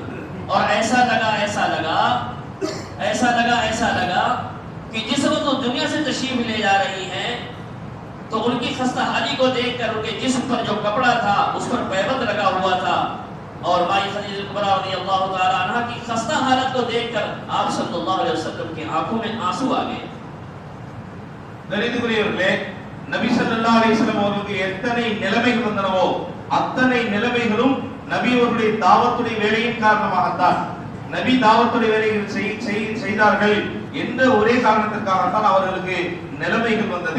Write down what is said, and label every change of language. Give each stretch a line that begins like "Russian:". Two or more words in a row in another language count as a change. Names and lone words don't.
Urdu: اور ایسا لگا کہ جس وقت تو دنیا سے تشریف لے جا رہی ہیں تو ان کی خستہ حالی کو دیکھ کر ان کے جسم پر جو کپڑا تھا اس پر پیوند لگا ہوا تھا، اور مائی خدیجہ کبریٰ
Arabic: رضي الله تعالى عنها
Urdu: کی خستہ حالت کو دیکھ کر آپ
Arabic: صلى الله عليه وسلم
Urdu: کی آنکھوں میں آنسو آ گئے.
Tamil: கணிதக்குரியவர்களே, நபி
Arabic: صلى الله عليه وسلم
Tamil: அவர்களுக்கு எத்தனை நிலைமைகள் வந்தனவோ அத்தனை நிலைமைகளும் நபி அவர்களுடைய தாவத்துடைய வேலையின் காரணமாகத்தான். நபி தாவத்துடைய வேலைகள் செய்தார்கள் என்ற ஒரே காரணத்திற்காகத்தான் அவர்களுக்கு நிலைமைகள் வந்தது.